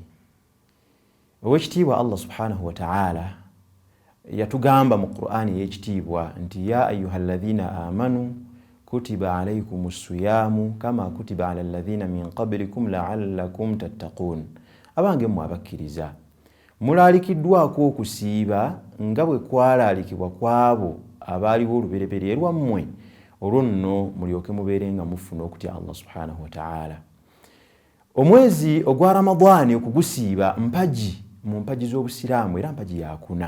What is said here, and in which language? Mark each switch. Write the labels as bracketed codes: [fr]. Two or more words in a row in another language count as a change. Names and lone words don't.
[lg] Owekitiibwa Allah [ar] سبحانه وتعالى [lg] yatugamba mu Qur'ani y'ekitiibwa nti [ar] يا أيها الذين آمنوا كتب عليكم الصيام كما كتب على الذين من قبلكم لعلكم تتقون. [lg] Abange mmwe abakkiriza mulalikiddwako okusiiba nga bwe kwalaalikibwa kwabo abaaliwo olubereberye lwammwe olwo nno mulyoke mubeerenga mufuna okutya [ar] الله سبحانه وتعالى. [lg] Omwezi ogwa Ramadani okugusiiba mpaji mu mpaji z'Obusiraamu era mpaji yakuna.